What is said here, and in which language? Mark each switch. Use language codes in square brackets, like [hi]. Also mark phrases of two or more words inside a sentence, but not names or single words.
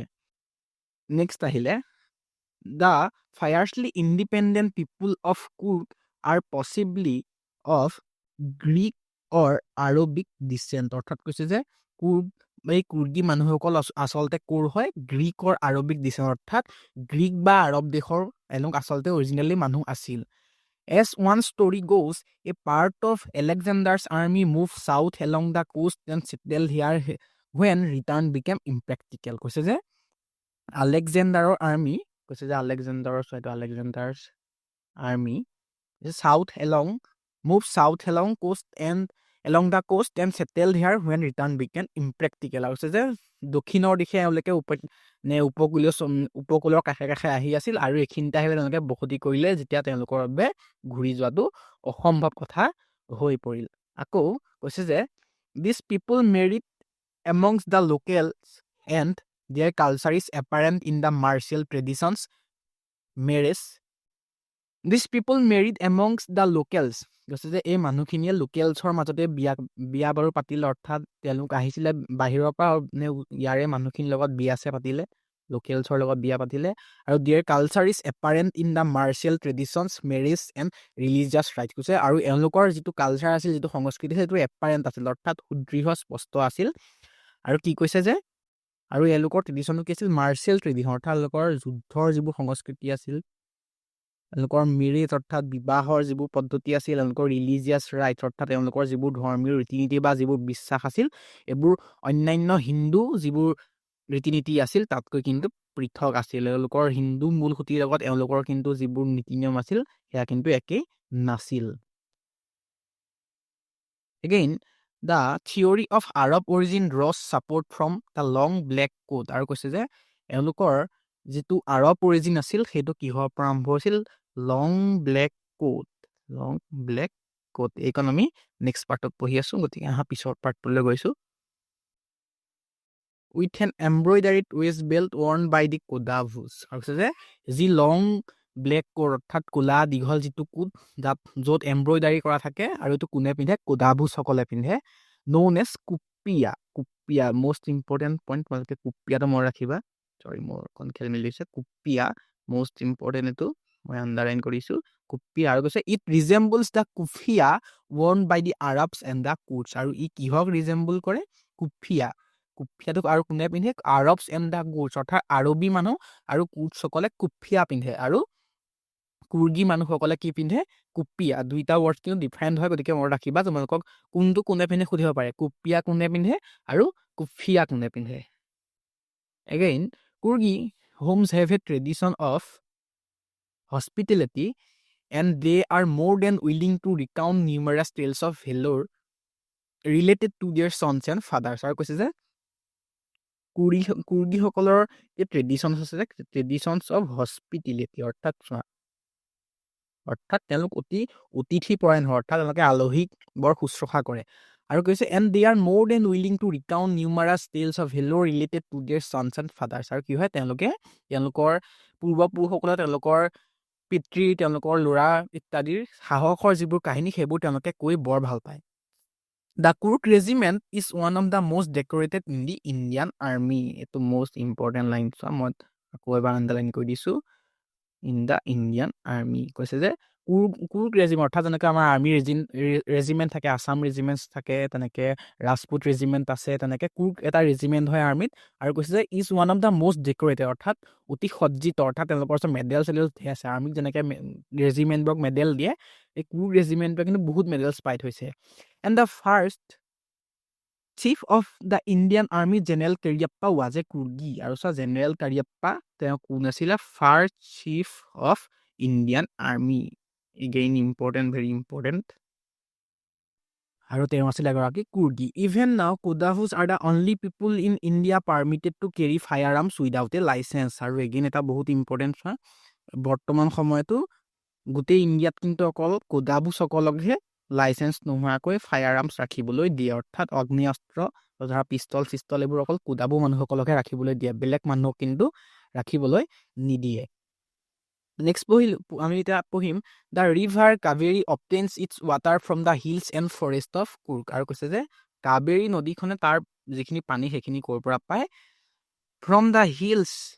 [en] Next আহিলে the fiercely independent people of Coorg are possibly of Greek or Arabic descent। [as] অৰ্থাৎ কৈছে যে কুৰ্গ এই কুৰ্গী মানুহসকল আচলতে ক'ৰ হয় গ্ৰীকৰ আৰবিক দেশৰ অৰ্থাৎ গ্ৰীক বা আৰব দেশৰ এওঁলোক আচলতে অৰিজিনেলি মানুহ আছিল [en] As one story goes, a part of Alexander's army moved south along the coast and settled here when return became impractical. [as] কৈছে যে আলেকজেণ্ডাৰৰ আৰ্মি কৈছে যে আলেকজেণ্ডাৰছ আৰ্মি [en] moved south along the coast and settled here when return became impractical. [as] আৰু কৈছে যে দক্ষিণৰ দিশে এওঁলোকে উপকূলৰ কাষে কাষে আহি আছিল আৰু এইখিনিতে আহি তেওঁলোকে বসতি কৰিলে যেতিয়া তেওঁলোকৰ বাবে ঘূৰি যোৱাটো অসম্ভৱ কথা হৈ পৰিল আকৌ কৈছে যে [en] these people married amongst the locals and their culture is apparent in the martial traditions marriage These people married amongst the locals. [as] কৈছে যে এই মানুহখিনিয়ে লোকেলছৰ মাজতে বিয়া বাৰু পাতিলে অৰ্থাৎ তেওঁলোক আহিছিলে বাহিৰৰ পৰা ইয়াৰে মানুহখিনিৰ লগত বিয়া পাতিলে লোকেলছৰ লগত বিয়া পাতিলে আৰু [en] their culture is apparent in the martial traditions marriage and religious rites [as] কৈছে আৰু এওঁলোকৰ যিটো কালচাৰ আছিল যিটো সংস্কৃতি সেইটো এপাৰেণ্ট আছিল অৰ্থাৎ সুদৃঢ় স্পষ্ট আছিল আৰু কি কৈছে যে আৰু এওঁলোকৰ ট্ৰেডিশ্যনো কি আছিল মাৰ্চিয়েল ট্ৰেডিশ্যন অৰ্থাৎ এওঁলোকৰ যুদ্ধৰ যিবোৰ সংস্কৃতি আছিল এওঁলোকৰ মেৰেজ অৰ্থাৎ বিবাহৰ যিবোৰ পদ্ধতি আছিল এওঁলোকৰ ৰিলিজিয়াছ ৰাইট অৰ্থাৎ তেওঁলোকৰ যিবোৰ ধৰ্মীয় ৰীতি নীতি বা যিবোৰ বিশ্বাস আছিল এইবোৰ অন্যান্য হিন্দু যিবোৰ ৰীতি নীতি আছিল তাতকৈ কিন্তু পৃথক আছিল এওঁলোকৰ হিন্দু মূল সুঁতিৰ লগত এওঁলোকৰ কিন্তু যিবোৰ নীতি নিয়ম আছিল সেয়া কিন্তু একেই নাছিল [en] Again, the theory of Arab origin draws support from the long black coat [as] আৰু কৈছে যে এওঁলোকৰ যিটো আৰব অৰিজিন আছিল সেইটো কিহৰ পৰা আৰম্ভ হৈছিল [en] long black [as] কোট এইখন আমি নেক্সট পাৰ্টত পঢ়ি আছো গতিকে আহা পিছৰ পাৰ্টটোলৈ গৈছো [en] with an embroidered waist belt worn by the Kodavus [as] আৰু কৈছে যে যি [en] long black coat [as] অৰ্থাৎ কোলা দীঘল যিটো কোট য'ত এমব্ৰইডাৰী কৰা থাকে আৰু এইটো কোনে পিন্ধে কোদাভুজ সকলে পিন্ধে [en] known as [as] কুপ্পিয়া [en] most important point [as] তোমালোকে কুপ্পিয়াটো মনত ৰাখিবা সৰি মোৰ কোন খেল মিলিছে কুপ্পিয়া [en] most important [as] এটো মই আন্ডাৰলাইন কৰিছো কুপ্পিয়া আৰু কৈছে [en] it resembles the kufiya worn by the Arabs and the Kurds [as] আৰু ই কিহক ৰিজেম্বল কৰে কুফিয়াটোক আৰু কোনে পিন্ধে [en] Arabs and the Kurds [as] অৰ্থাৎ আৰবী মানুহ আৰু কুৰ্ডছসকলে কুফিয়া পিন্ধে আৰু কুৰ্গী মানুহসকলে কি পিন্ধে কুপ্পিয়া দুইটা ৱৰ্ড কিন্তু ডিফাৰেণ্ট হয় গতিকে মনত ৰাখিবা তোমালোকক কোনটো কোনে পিন্ধে সুধিব পাৰে কুপ্পিয়া কোনে পিন্ধে আৰু কুফিয়া কোনে পিন্ধে [en] Again, Kurgi homes have a tradition of hospitality and they are more than willing to recount numerous tales of valor related to their sons and fathers [as] আৰু কৈছে যে কুৰ্গীসকলৰ এই ট্ৰেডিশ্যনছ আছে যে [en] traditions of hospitality [as] অৰ্থাৎ তেওঁলোক অতিথি পৰায়ণ হয় অৰ্থাৎ তেওঁলোকে আলহীক বৰ শুশ্ৰূষা কৰে আৰু কৈছে [en] and they are more than willing to recount numerous tales of valor related to their sons and fathers [as] আৰু কি হয় তেওঁলোকৰ পূৰ্বপুৰুষসকলে তেওঁলোকৰ পিতৃ তেওঁলোকৰ ল'ৰা ইত্যাদিৰ সাহসৰ যিবোৰ কাহিনী সেইবোৰ তেওঁলোকে কৈ বৰ ভাল পায় [en] The Kurk regiment is one of the most decorated in the Indian army. It's most important line. So, [as] মই আকৌ এবাৰ আন্ডাৰলাইন কৰি দিছো [en] in the Indian army. [as] কৈছে যে কুৰ্ক ৰেজিমেণ্ট অৰ্থাৎ যেনেকৈ আমাৰ আৰ্মি ৰেজিমেণ্ট থাকে আছাম ৰেজিমেণ্ট থাকে তেনেকৈ ৰাজপুত ৰেজিমেণ্ট আছে তেনেকৈ কুৰ্ক এটা ৰেজিমেণ্ট হয় আৰ্মিত আৰু কৈছে যে [en] is one of the most decorated [as] অৰ্থাৎ অতি সজ্জিত অৰ্থাৎ তেওঁলোকৰ ওচৰত মেডেল চেডেল ধেৰ আছে আৰ্মিক যেনেকৈ ৰেজিমেণ্টবোৰক মেডেল দিয়ে এই কুৰ্ক ৰেজিমেণ্টে কিন্তু বহুত মেডেলছ পাই থৈছে [en] And the first chief of the Indian Army, General Cariappa, was a Kurgi. [as] আৰু General Cariappa, তেওঁ কোন আছিলে [en] first chief of Indian Army. Again, important, very important. [as] আৰু তেওঁ আছিলে এগৰাকী কুৰ্গী [en] Even now, Kodavus are the only people in India permitted to carry firearms without a license. [as] আৰু again, এটা বহুত important হয় বৰ্তমান সময়তো গোটেই ইণ্ডিয়াত কিন্তু অকল কোদাবুসকলকহে লাইচেন্স নোহোৱাকৈ [en] fire arms [as] ৰাখিবলৈ দিয়ে অৰ্থাৎ অগ্নিঅস্ত্ৰ ধৰা পিষ্টল চিষ্টল এইবোৰ অকল কোদাবু মানুহসকলকহে ৰাখিবলৈ দিয়ে বেলেগ মানুহক কিন্তু ৰাখিবলৈ নিদিয়ে নেক্সট আমি এতিয়া পঢ়িম [en] the river Kaveri obtains its water from the hills and forest of Coorg [as] আৰু কৈছে যে কাবেৰী নদীখনে তাৰ যিখিনি পানী সেইখিনি ক'ৰ পৰা পায় [en] from the hills